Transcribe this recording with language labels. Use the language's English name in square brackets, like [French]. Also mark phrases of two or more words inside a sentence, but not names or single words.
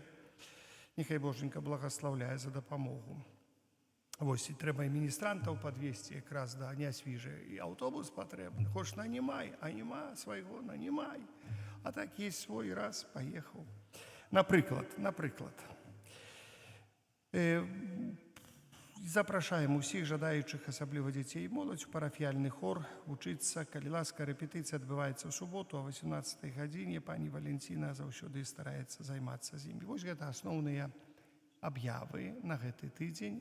[Ukrainian] Нехай Боженька благословляє за допомогу. Ось, і треба і міністрантів підвести, якраз, да, не свіже. І автобус потрібен. Хоч нанімай, а нема свого, нанімай. А так є свій раз, поїхав. Наприклад. [Belarusian] Запрашаем усіх жадаючих, асабліва дзяцей і моладзь, у парафіяльны хор вучыцца. Калі ласка, рэпетыцыя адбываецца ў суботу о 18 гадзіне. Пані Валенціна заўсёды стараецца займацца з імі. Вось гэта асноўныя аб'явы на гэты тыдзень.